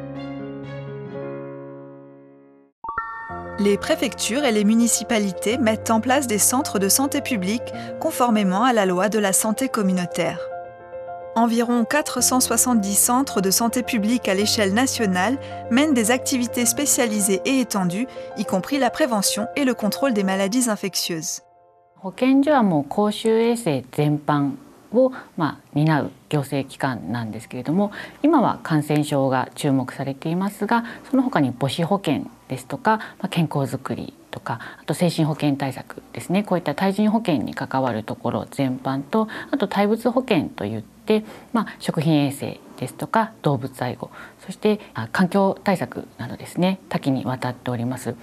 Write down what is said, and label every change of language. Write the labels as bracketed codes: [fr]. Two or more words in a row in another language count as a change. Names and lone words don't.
[fr] Les préfectures et les municipalités mettent en place des centres de santé publique conformément à la loi de la santé communautaire. Environ 470 centres de santé publique à l'échelle nationale mènent des activités spécialisées et étendues, y compris la prévention et le contrôle des maladies infectieuses. [ja] 保健所はもう公衆衛生全般を担う行政機関なんですけれども、今は感染症が注目されていますが、その他に母子保健ですとか、健康づくりとか、あと精神保健対策ですね、こういった対人保健に関わるところ全般と、あと対物保健といって、食品衛生ですとか動物愛護、そして環境対策などですね、多岐にわたっております。